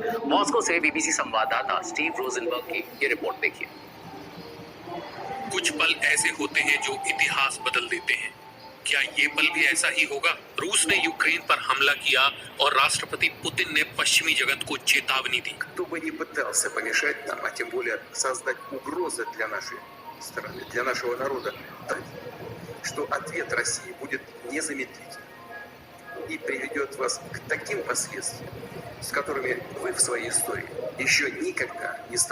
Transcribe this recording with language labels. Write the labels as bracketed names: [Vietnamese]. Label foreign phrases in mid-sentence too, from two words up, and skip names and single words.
[Hindi] मॉस्को से बीबीसी संवाददाता स्टीव रोजनबर्ग की ये रिपोर्ट देखिए। कुछ पल ऐसे होते हैं जो इतिहास बदल देते हैं। क्या ये पल भी ऐसा ही होगा? रूस ने यूक्रेन पर हमला किया और राष्ट्रपति पुतिन ने पश्चिमी जगत को चेतावनी दी। [Russian] Кто бы ни пытался помешать нам, а тем более создать угрозы для нашей страны, для нашего народа, что ответ России будет незамедлительным и приведет вас к таким последствиям, с которыми вы в своей истории еще никогда не сталкивались.